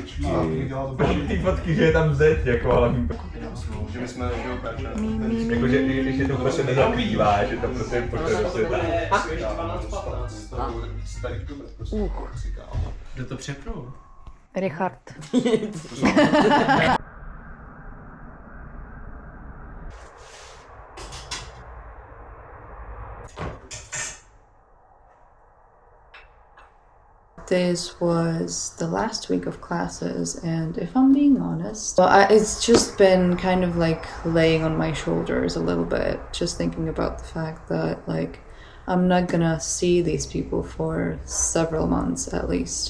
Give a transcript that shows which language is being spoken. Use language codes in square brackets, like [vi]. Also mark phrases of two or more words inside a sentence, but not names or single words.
[cs] Ty fotky, že je tam zeď, jako, ale... Že my jsme Jako, že když je to prostě nezakrývá, že to prostě pošle do světa. Kdo to přeprul? Richard. [en] This was the last week of classes, and if I'm being honest, it's just been kind of like laying on my shoulders a little bit, just thinking about the fact that like I'm not gonna see these people for several months at least.